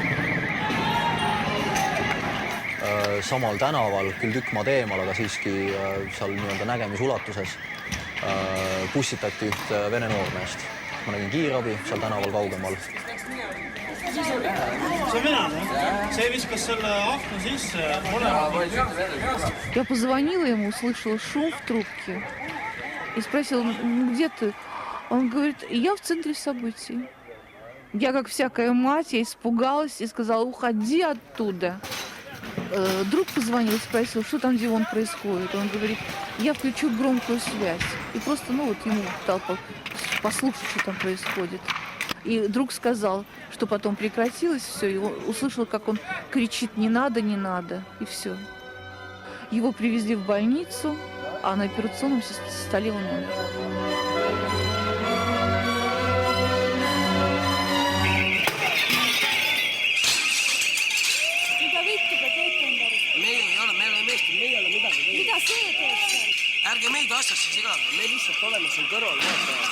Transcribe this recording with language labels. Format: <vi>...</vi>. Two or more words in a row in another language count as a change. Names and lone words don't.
<et>Samal tänaval, küll tükk maad eemal, aga siiski seal nii-öelda nägemisulatuses pussitati üht vene noormeest. Ma nägin kiirabi seal tänaval kaugemal. See on mina, see viskas selle akna sisse.</et> <ru>Я позвонила ему, услышала шум в трубке и спросила, где ты? Он говорит, я в центре событий. Я, как всякая мать, я испугалась и сказала, уходи оттуда. Друг позвонил, спросил, что там, где он происходит. Он говорит, я включу громкую связь. И просто, ему дал послушать, что там происходит. И друг сказал, что потом прекратилось все, и он услышал, как он кричит «не надо, не надо», и все. Его привезли в больницу, а на операционном столе он умер.</ru> <et>Mida see teeb seal? Ärge meid asjasse sigada, me lihtsalt oleme siin kõrval vaatajad.</et>